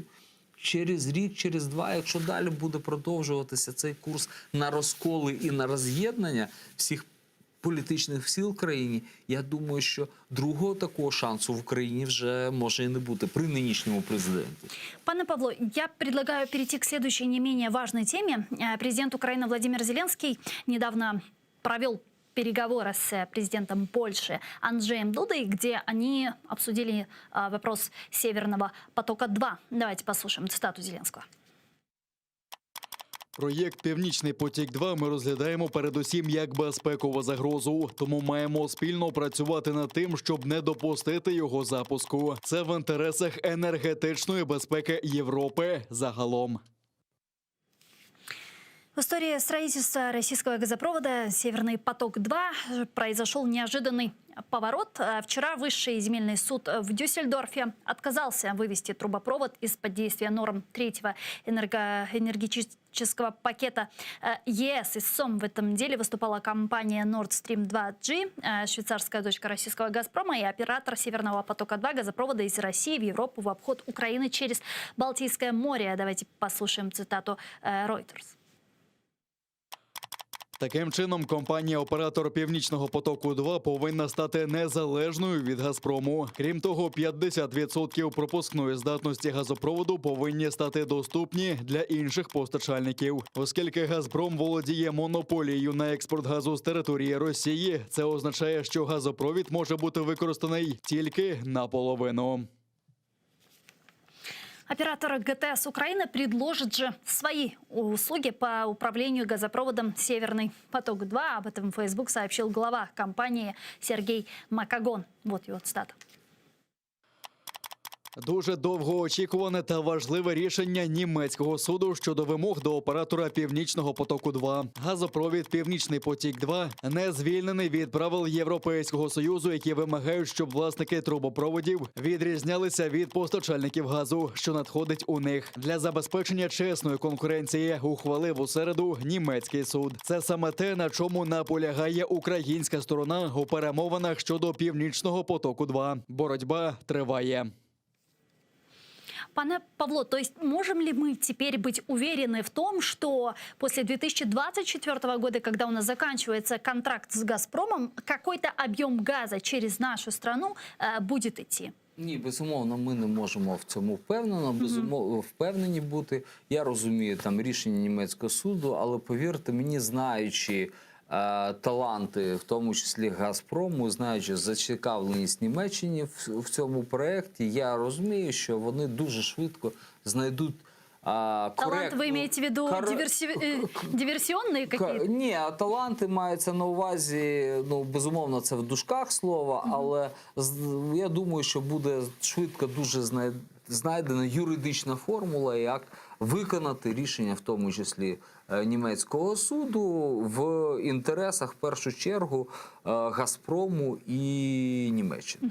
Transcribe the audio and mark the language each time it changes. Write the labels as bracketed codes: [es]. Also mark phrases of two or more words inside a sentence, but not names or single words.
[uk] Через рік, через два, якщо далі буде продовжуватися цей курс на розколи і на роз'єднання всіх політичних сил в країні, я думаю, що другого такого шансу в Україні вже може і не бути при нинішньому президенті. [ru] Пане Павло, я предлагаю перейти к следующей не менее важной теме. Президент Украины Владимир Зеленский недавно провел переговоры с президентом Польши Анджеем Дудой, где они обсудили вопрос Северного потока-2. Давайте послушаем цитату Зеленского. [uk] Проєкт «Північний потік-2» ми розглядаємо передусім як безпекову загрозу, тому маємо спільно працювати над тим, щоб не допустити його запуску. Це в інтересах енергетичної безпеки Європи загалом. [ru] В истории строительства российского газопровода «Северный поток-2» произошел неожиданный поворот. Вчера Высший земельный суд в Дюссельдорфе отказался вывести трубопровод из-под действия норм третьего энергетического пакета ЕС. Истцом в этом деле выступала компания Nord Stream 2G, швейцарская дочка российского «Газпрома» и оператор «Северного потока-2» газопровода из России в Европу в обход Украины через Балтийское море. Давайте послушаем цитату Reuters. [uk] Таким чином, компанія-оператор «Північного потоку-2» повинна стати незалежною від «Газпрому». Крім того, 50% пропускної здатності газопроводу повинні стати доступні для інших постачальників. Оскільки «Газпром» володіє монополією на експорт газу з території Росії, це означає, що газопровід може бути використаний тільки наполовину. [ru] Оператор ГТС Украины предложит же свои услуги по управлению газопроводом «Северный поток-2». Об этом в Facebook сообщил глава компании Сергей Макагон. Вот его цитата. [uk] Дуже довгоочікуване та важливе рішення німецького суду щодо вимог до оператора «Північного потоку-2». Газопровід «Північний потік-2» не звільнений від правил Європейського Союзу, які вимагають, щоб власники трубопроводів відрізнялися від постачальників газу, що надходить у них. Для забезпечення чесної конкуренції ухвалив у середу німецький суд. Це саме те, на чому наполягає українська сторона у перемовинах щодо «Північного потоку-2». Боротьба триває. Пане Павло, [ru] то есть можем ли мы теперь быть уверены в том, что после 2024 года, когда у нас заканчивается контракт с «Газпромом», какой-то объем газа через нашу страну будет идти? [uk] Ні, безумовно, ми не можемо в цьому впевнені бути. Я розумію там рішення німецького суду, але повірте мені, знаючи таланти, в тому числі «Газпрому», знаючи зацікавленість Німеччини в цьому проєкті, я розумію, що вони дуже швидко знайдуть [ru] Талант вы имеете в виду диверсионные какие-то? [uk] Ні, а таланти маються на увазі, ну, безумовно, це в дужках слова, але я думаю, що буде швидко дуже знайдена юридична формула, як виконати рішення, в тому числі німецького суду, в інтересах, в першу чергу, «Газпрому» і Німеччини.